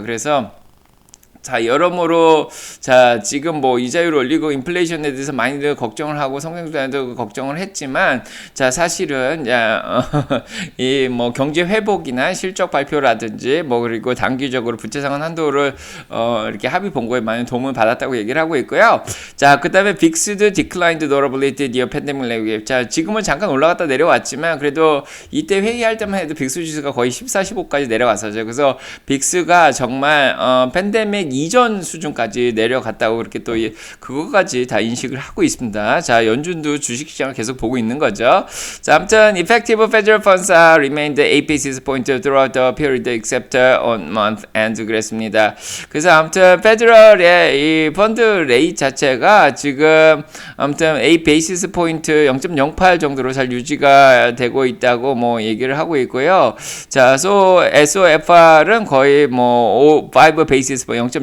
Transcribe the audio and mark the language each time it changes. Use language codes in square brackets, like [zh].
[ko] 그래서 자, 여러모로, 자, 지금 뭐 이자율 올리고 인플레이션에 대해서 많이들 걱정을 하고 성장률에도 걱정을 했지만, 자, 사실은, 이 뭐 경제 회복이나 실적 발표라든지, 뭐 그리고 단기적으로 부채 상환 한도를, 이렇게 합의 본거에 많이 도움을 받았다고 얘기를 하고 있고요. 자, 그 다음에 빅스도 [en] declined notably near pandemic level. [ko] 자, 지금은 잠깐 올라갔다 내려왔지만, 그래도 이때 회의할 때만 해도 빅스 지수가 거의 14, 15까지 내려갔었죠. 그래서 빅스가 정말, 팬데믹 이전 수준까지 내려갔다고 그렇게 또 그거까지 다 인식을 하고 있습니다. 자, 연준도 주식시장을 계속 보고 있는 거죠. 자, 아무튼 [en] effective federal funds remained 8 basis points throughout the period except on month end [ko] 그랬습니다. 그래서 아무튼 페더럴의 이 펀드 레이트 자체가 지금 아무튼 8 basis point 0.08 정도로 잘 유지가 되고 있다고 뭐 얘기를 하고 있고요. 자, SOFR은 거의 뭐 5 basis point